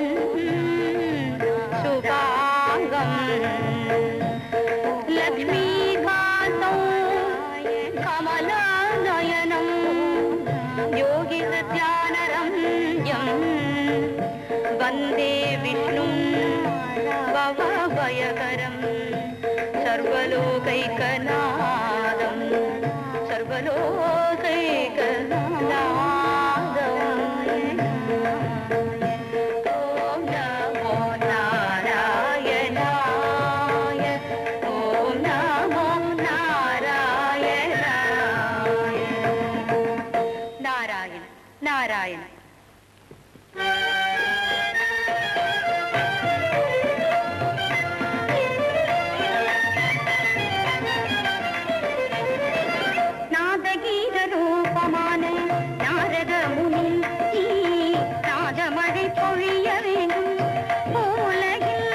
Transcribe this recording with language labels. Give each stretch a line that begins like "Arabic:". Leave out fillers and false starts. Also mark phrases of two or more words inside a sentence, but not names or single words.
Sanskrit: शुभांगं लक्ष्मीकान्तं कमलनयनं योगिहृद्यानरम्यं वन्दे विष्णुं भवभयकरं सर्वलोकैकनाथं सर्वलोकैकनाथम्। ओम नमो नारायणाय, ओम नमो नारायणाय। नारायण நாராயண.
Tamil: நாதகீத ரூபமான நாரத முனி ராஜமழை பொழிய வேண்டும் உலகில்.